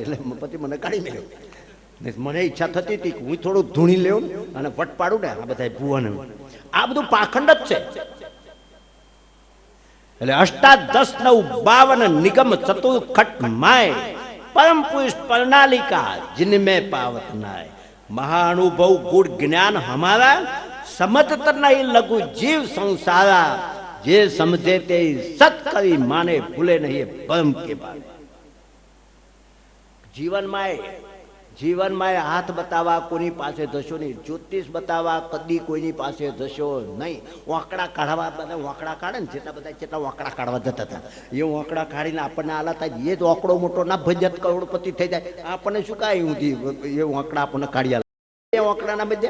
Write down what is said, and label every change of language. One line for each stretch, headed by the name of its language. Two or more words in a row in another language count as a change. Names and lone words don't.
Gujarati: એટલે પછી મને કાઢી મેળ્યો. મને ઈચ્છા થતી હતી કે હું થોડું ધૂણી લેવું અને વટ પાડું ને આ બધા ભૂવાને. આ બધું પાખંડ જ છે. એટલે 8 10 9 52
Braj: निगम चतुर खट माय, परम पुरुष प्रणालिका जिनमें पावत नाय. महाअनुभव गुण ज्ञान हमारा, समझत नहीं लघु जीव संसारा. जे समझे ते सत करी माने, भूले नहीं परम के बारे.
Gujarati: જીવનમાં હાથ બતાવવા કોની પાસે જશો નહીં, જ્યોતિષ બતાવવા કદી કોઈની પાસે જશો નહીં. વાંકડા કાઢવા, બધા વાંકડા કાઢે ને, જેટલા વાંકડા કાઢવા જતા હતા એ વાંકડા કાઢીને આપણને આલા થાય. એ જ વાંકડો મોટો ના ભજત કરોડપતિ થઈ જાય, આપણને શું કાંઈ ઊંધી એ વાંકડા આપણને કાઢી આલે એ વાંકડાના બધે.